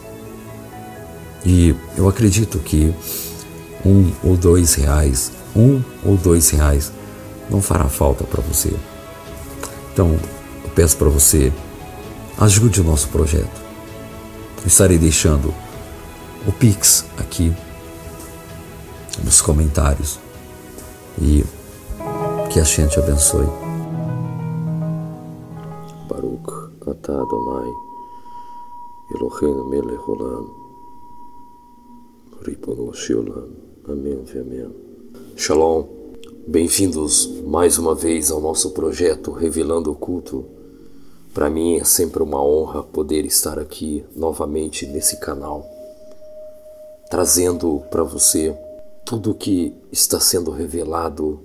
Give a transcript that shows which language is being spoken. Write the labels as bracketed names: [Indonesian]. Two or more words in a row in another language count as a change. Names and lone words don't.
[Portuguese] E eu acredito que R$1 ou R$2 não fará falta para você. Então, eu peço para você, ajude o nosso projeto. Eu estarei deixando o Pix aqui nos comentários. E que a Shem te abençoe. [Hebrew] ברוך אתה אדני אלהינו מלך עולם רבונו של עולם. [Portuguese] Amém e amém. Shalom. Bem-vindos mais uma vez ao nosso projeto Revelando o Culto. Para mim é sempre uma honra poder estar aqui novamente nesse canal, trazendo para você tudo o que está sendo revelado